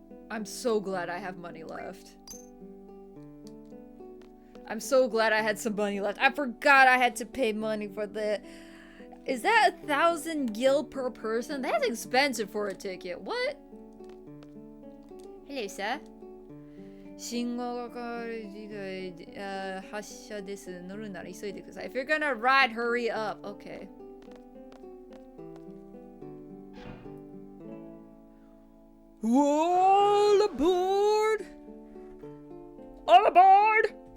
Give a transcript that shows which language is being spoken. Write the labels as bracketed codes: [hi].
[en] I'm so glad I have money left. I'm so glad I had some money left. I forgot I had to pay money for the... Is that 1,000 gil per person? That's expensive for a ticket. What? Hello, sir. [ja] 信号が変わる時間発車です。乗るなら急いでください. [en] If you're gonna ride, hurry up. Okay. All aboard! All aboard!